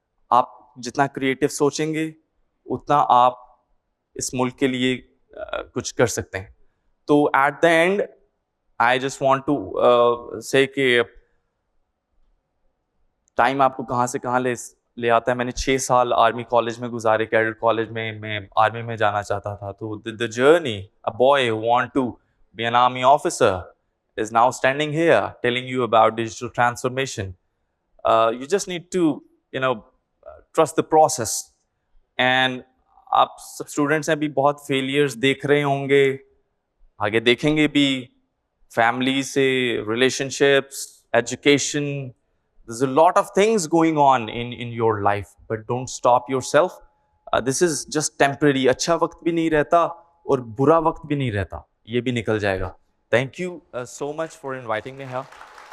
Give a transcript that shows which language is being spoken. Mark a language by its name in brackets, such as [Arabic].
[Urdu] آپ جتنا کریٹو سوچیں گے اتنا آپ اس ملک کے لیے کچھ کر سکتے ہیں. تو [English] at the end I just want to say [Urdu] کہ ٹائم آپ کو کہاں سے کہاں لے آتا ہے. میں نے 6 سال آرمی کالج میں گزارے, کیڈٹ کالج میں آرمی میں جانا چاہتا تھا. [English] تو the journey, a boy who want to be an army officer is now standing here telling you about digital transformation. You just need to, trust the process. And [Urdu] آپ سب students ہیں بھی بہت فیلئرز دیکھ رہے ہوں گے, آگے دیکھیں گے بھی. فیملی سے relation ships, [English] Education, there's a lot of things going on in your life, but don't stop yourself. This is just temporary. [Urdu] اچھا وقت بھی نہیں رہتا اور برا وقت بھی نہیں رہتا, یہ بھی نکل جائے گا. [English] Thank you so much for inviting me here.